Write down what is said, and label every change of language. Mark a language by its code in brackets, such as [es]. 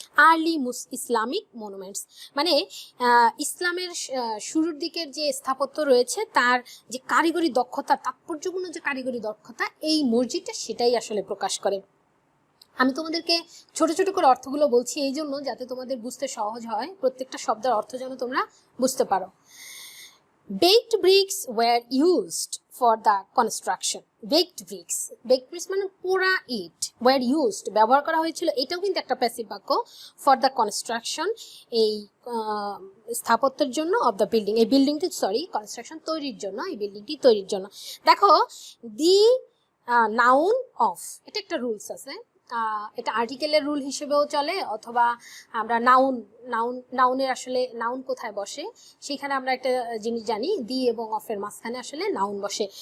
[bn] Early Islamic monuments, মানে ইসলামের শুরুর দিকের যে স্থাপত্য রয়েছে, তার যে কারিগরি দক্ষতা, তাৎপর্যপূর্ণ যে কারিগরি দক্ষতা, এই মসজিদটা সেটাই আসলে প্রকাশ করে। আমি তোমাদেরকে ছোট ছোট করে অর্থগুলো বলছি এই জন্য যাতে তোমাদের বুঝতে সহজ হয়, প্রত্যেকটা শব্দের অর্থ যেন তোমরা বুঝতে পারো। [en] Baked bricks were used for the construction. Baked bricks [bn] মানে পোড়া ইট, [en] were used, [bn] ব্যবহার করা হয়েছিল, এটাও কিন্তু একটা প্যাসিভ বাক্য, [en] for the construction, [bn] এই স্থাপত্যের জন্য, [en] of the building, [bn] এই বিল্ডিংটি কনস্ট্রাকশন তৈরির জন্য, এই বিল্ডিংটি তৈরির জন্য। দেখো দি নাউন অফ, এটা একটা রুলস আছে, এটা আর্টিকেলের রুল হিসেবেও চলে, অথবা আমরা নাউনের আসলে নাউন কোথায় বসে সেখানে আমরা একটা জিনিস জানি, দি এবং অফের মাঝখানে আসলে নাউন বসে।